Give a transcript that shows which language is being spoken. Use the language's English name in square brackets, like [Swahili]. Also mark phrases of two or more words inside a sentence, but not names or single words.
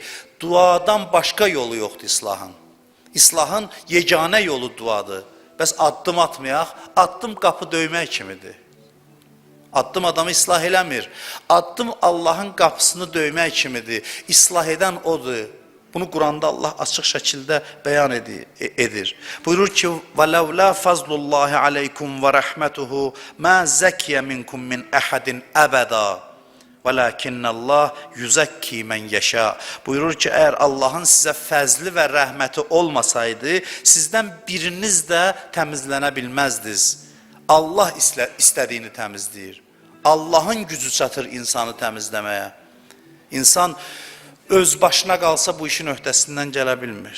[Azerbaijani] Duadan başqa yolu yoxdur islahın. İslahın yeganə yolu duadır. Bəs addım atmayaq, addım qapı döymək kimidir. Addım adamı islah eləmir. Addım Allahın qapısını döymək kimidir. İslah edən odur. Bunu Quranda Allah açıq şəkildə bəyan edir. Buyurur ki, [Arabic] وَلَوْلَا فَضْلُ اللّٰهِ عَلَيْكُمْ وَرَحْمَتُهُ مَا زَكِيَ مِنْكُمْ مِنْ أَحَدٍ أَبَدًا وَلَكِنَّ اللّٰهِ يُزَكِّي مَنْ يَشَاءُ. [Azerbaijani] Buyurur ki, əgər Allahın sizə fəzli və rəhməti olmasaydı, sizdən biriniz də təmizlənə bilməzdiniz. Allah istədiyini təmizləyir. Allahın gücü çatır insanı təmizləməyə. İnsan öz başına qalsa bu işin öhdəsindən gələ bilmir.